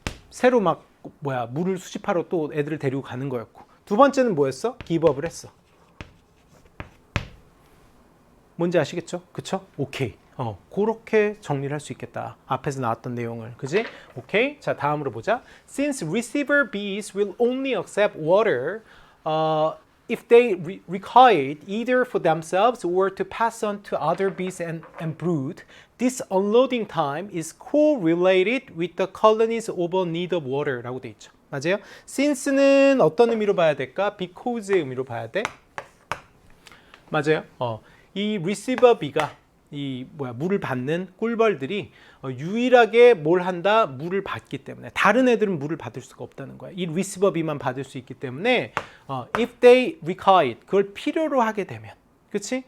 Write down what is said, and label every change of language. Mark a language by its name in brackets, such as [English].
[Korean] 새로 물을 수집하러 또 애들을 데리고 가는 거였고. 두 번째는 뭐였어? give up을 했어. 뭔지 아시겠죠? 그쵸? 오케이. 그렇게 정리를 할 수 있겠다. 앞에서 나왔던 내용을. 그지? 오케이. 자, 다음으로 보자. [English] Since receiver bees will only accept water if they require it either for themselves or to pass on to other bees and brood, this unloading time is correlated with the colony's overall need of water 라고 돼 있죠. [Korean] 맞아요? Since는 어떤 의미로 봐야 될까? Because의 의미로 봐야 돼. 맞아요? 이 receiver bee가 물을 받는 꿀벌들이 유일하게 뭘 한다? 물을 받기 때문에. 다른 애들은 물을 받을 수가 없다는 거야. 이 receiver bee만 받을 수 있기 때문에 [English] if they require it, [Korean] 그걸 필요로 하게 되면, 그치?